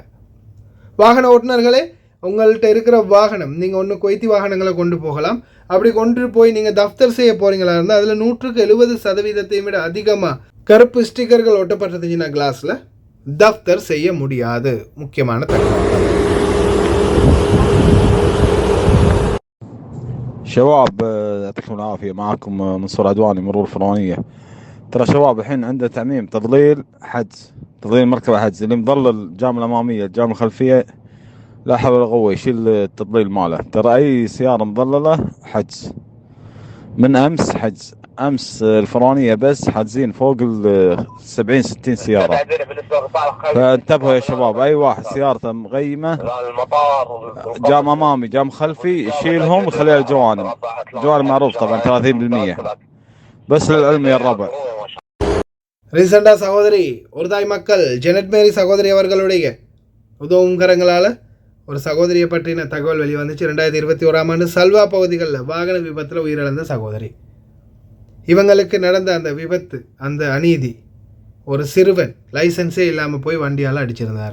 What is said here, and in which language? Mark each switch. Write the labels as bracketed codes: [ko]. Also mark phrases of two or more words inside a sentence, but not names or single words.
[ta] வாகன ஓட்டுநர்களே, உங்கள்கிட்ட இருக்கிற வாகனம் நீங்கள் ஒன்று குவைத்தி வாகனங்களை கொண்டு போகலாம். அப்படி கொண்டு போய் நீங்கள் தஃப்தர் செய்ய போகிறீங்களா இருந்தால் அதில் 170% விட அதிகமாக கருப்பு ஸ்டிக்கர்கள் ஒட்டப்பட்டிருந்துச்சுன்னா கிளாஸில் தஃப்தர் செய்ய முடியாது. முக்கியமான தகவல். [ar] شباب يعطيكم العافية، معكم منصور عدواني مرور الفرعونية. ترى شباب الحين عنده تعميم تضليل حجز، تضليل مركبة حجز، اللي مضلل الجام الأمامية الجام الخلفية لا حول ولا قوة يشيل التضليل ماله. ترى أي سيارة مضللة حجز. من أمس حجز، أمس الفرعونية بس حاجزين فوق 70-60 سيارة. فانتبهوا يا شباب، أي واحد سيارته مغيمة جام أمامي جام خلفي يشيلهم ويخليها الجوانب. الجوانب معروف طبعا 30%. بس للعلم يا الربع. [ta] ரீசெண்டாக சகோதரி ஒரு தாய் மக்கள் ஜெனட் மேரி சகோதரி அவர்களுடைய உதவும் கரங்களால் ஒரு சகோதரியை பற்றின தகவல் வெளிவந்துச்சு. 2021ஆம் ஆண்டு சல்வா பகுதிகளில் வாகன விபத்தில் உயிரிழந்த சகோதரி. இவங்களுக்கு நடந்த அந்த விபத்து, அந்த அநீதி, ஒரு சிறுவன் லைசன்ஸே இல்லாமல் போய் வண்டியால் அடிச்சிருந்தார்.